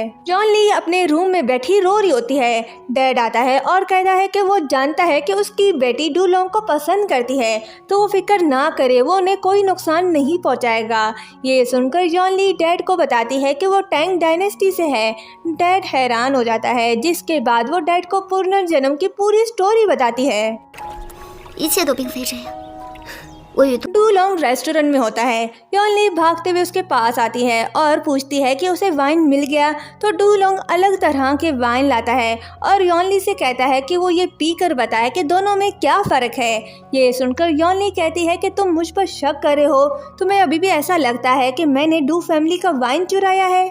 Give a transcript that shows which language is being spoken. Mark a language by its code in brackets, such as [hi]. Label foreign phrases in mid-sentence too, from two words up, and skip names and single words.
[hi] योनली अपने रूम में बैठी रो रही होती है। डैड आता है और कहता है कि वो जानता है कि उसकी बेटी डूलोंग को पसंद करती है तो वो फिक्र ना करे, वो उन्हें कोई नुकसान नहीं पहुंचाएगा। ये सुनकर योनली डैड को बताती है कि वो टैंग डायनेस्टी से है। डैड हैरान हो जाता है, जिसके बाद वो डैड को पुनर्जन्म की पूरी स्टोरी बताती है। [zh] 一切都并非这样。我与 [hi] डूलोंग रेस्टोरेंट में होता है। योनली भागते हुए उसके पास आती है और पूछती है कि उसे वाइन मिल गया तो डूलोंग अलग तरह के वाइन लाता है और योनली से कहता है कि वो ये पीकर बताए कि दोनों में क्या फ़र्क है। ये सुनकर योनली कहती है कि तुम मुझ पर शक कर रहे हो, तुम्हें अभी भी ऐसा लगता है कि मैंने डू फैमिली का वाइन चुराया है।